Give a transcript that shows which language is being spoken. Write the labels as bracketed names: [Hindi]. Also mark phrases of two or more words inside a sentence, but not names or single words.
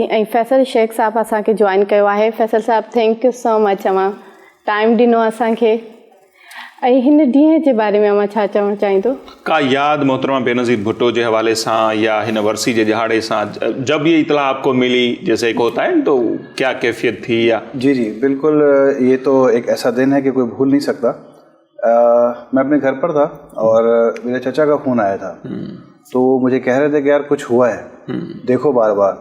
[Sindhi] ऐं फैसल शेख साहब असांखे जॉइन कयो आहे। फैसल साहब, [English] thank you so much, [Sindhi] अवां टाइम ॾिनो असांखे। ऐं हिन ॾींहं जे बारे में अवां छा चवणु चाहींदो? [Urdu] کا یاد محترمہ بینظیر بھٹو کے حوالے سے یا اِن ورسی کے دہاڑے سے جب یہ اطلاع آپ کو ملی، جیسے ایک ہوتا ہے تو کیا کیفیت تھی? یا جی بالکل، یہ تو ایک ایسا دن ہے کہ کوئی بھول نہیں سکتا. میں اپنے گھر پر تھا اور میرے چچا کا فون آیا تھا، تو مجھے کہہ رہے تھے کہ یار کچھ ہوا ہے، دیکھو بار بار.